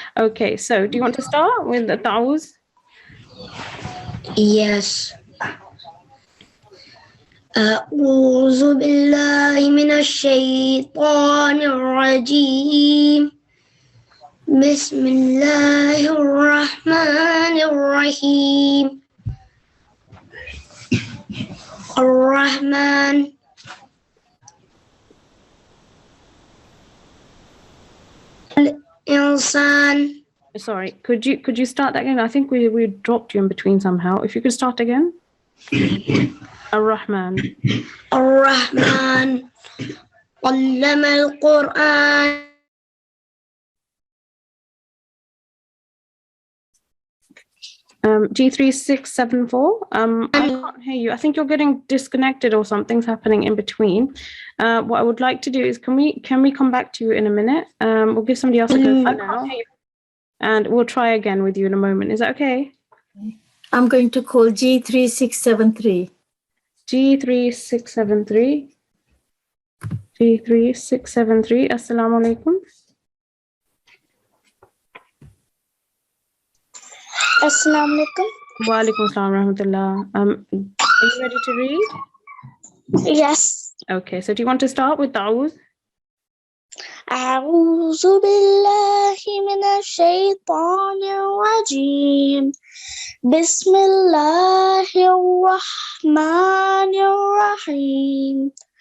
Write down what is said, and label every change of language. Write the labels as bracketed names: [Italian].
[English] Okay, so do you want to start with the ta'awuz? Yes. [Arabic] أعوذ بالله من الشيطان الرجيم بسم الله الرحمن الرحيم الرحمن الإنسان. [English] Sorry, could you start that again? I think we dropped you in between somehow. If you could start again. Ar-Rahman. [Arabic] الرحمن علم القرآن. [English] G3674. I can't hear you. I think you're getting disconnected or something's happening in between. What I would like to do is can we come back to you in a minute? We'll give somebody else a go for now. And we'll try again with you in a moment. Is that okay? I'm going to call G3673. G3673. G3673. Assalamu alaikum. Assalamu alaikum. Wa alaikum assalam wa rahmatullah. Are you ready to read? Yes. Okay, so do you want to start with ta'awuz? [Arabic] أعوذ بالله من الشيطان الرجيم بسم الله الرحمن الرحيم